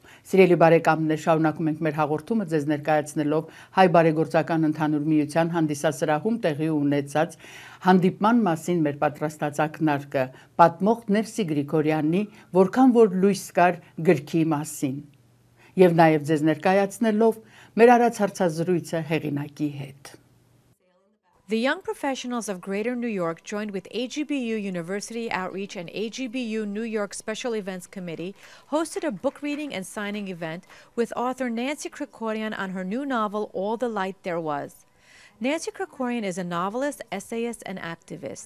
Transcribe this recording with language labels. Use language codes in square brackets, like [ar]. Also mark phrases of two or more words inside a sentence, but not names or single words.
[hy] Սիրելի բարեկամներ, շարունակում ենք մեր հաղորդումը ձեզ ներկայացնելով հայ բարեգործական ընդհանուր միության հանդիսասրահում տեղի ունեցած հանդիպման մասին մեր պատրաստած ակնարկը, պատմող Ներսի Գրիգորյանի «Որքան որ լույս կար» գրքի մասին, եւ նաեւ ձեզ ներկայացնելով մեր արած հարցազրույցը հեղինակի հետ։ [en] The young professionals of Greater New York joined with AGBU University Outreach and AGBU New York Special Events Committee hosted a book reading and signing event with author Nancy Kricorian on her new novel, All the Light There Was. Nancy Kricorian is a novelist, essayist, and activist.